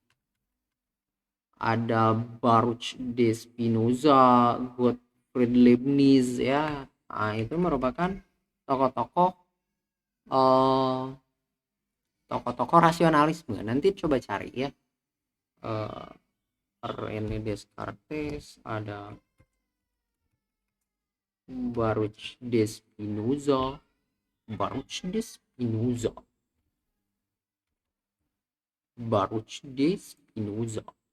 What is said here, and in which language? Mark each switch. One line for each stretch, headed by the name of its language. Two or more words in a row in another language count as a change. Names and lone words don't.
Indonesian: Ada Baruch de Spinoza, Gottfried Leibniz ya. Nah, itu merupakan tokoh-tokoh eh, tokoh-tokoh rasionalisme. Nanti coba cari ya. Eh, René Descartes, ada Baruch de Spinoza, Baruch de Spinoza, Baruch de Spinoza.